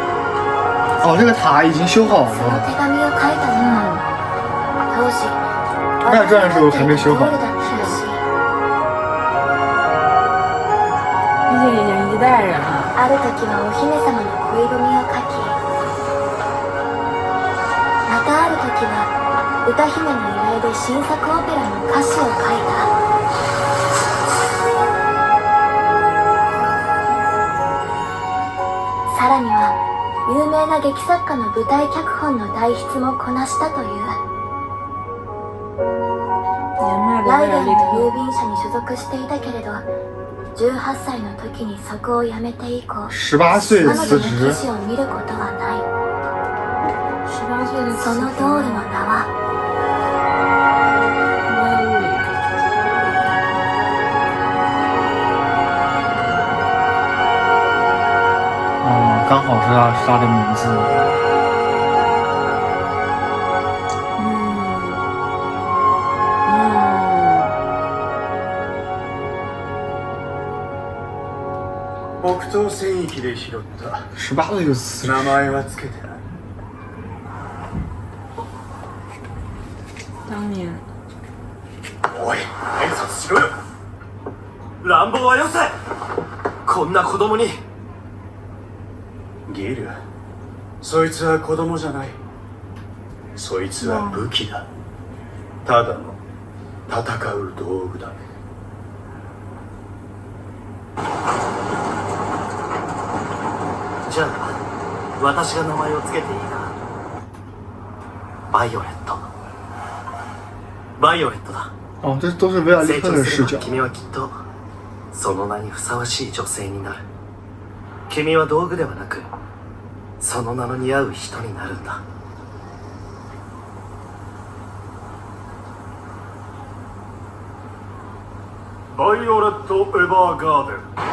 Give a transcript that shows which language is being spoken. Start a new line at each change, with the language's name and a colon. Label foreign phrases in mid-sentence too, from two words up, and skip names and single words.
Chinese: 哦，这个塔已经修好
Japanese: その
Chinese: 了。
Japanese: 手紙を書いたのは当時
Chinese: 那这样的时候还没修好
Japanese: ゴールだったらしい。
Chinese: 毕竟已经一代人了。
Japanese: ある時はお姫様の恋文を書き、またある時は歌姫の依頼で新作オペラの歌詞を書いた。さらには有名な劇作家の舞台脚本の代筆もこなしたという。
Chinese: 年迈的
Japanese: ライデン
Chinese: 威尔利特，
Japanese: の郵便社に所属していたけれど、18歳の時にそこを辞めて以降、
Chinese: 18岁
Japanese: 彼女の
Chinese: 辞职
Japanese: 記。事を見ることはない。
Chinese: 18岁的
Japanese: その通りの名は
Chinese: 刚好是他的名字。
Japanese: 北東戦域で拾った
Chinese: 18 岁就辞职。
Japanese: 名前はつけてない。
Chinese: 当年
Japanese: おい、挨拶しろよ。乱暴はよせ。こんな子供に。ギル、そいつは子供じゃない。そいつは武器だ。ただの戦う道具だ。じゃあ私が名前をつけていいか。バイオレット。バイオレットだ。
Chinese: 哦，这都是维尔利
Japanese: 成
Chinese: 特的视角
Japanese: 長すれば。君はきっとその名にふさわしい女性になる。君は道具ではなくその名の似合う人になるんだ。バイオレット・エヴァーガーデン。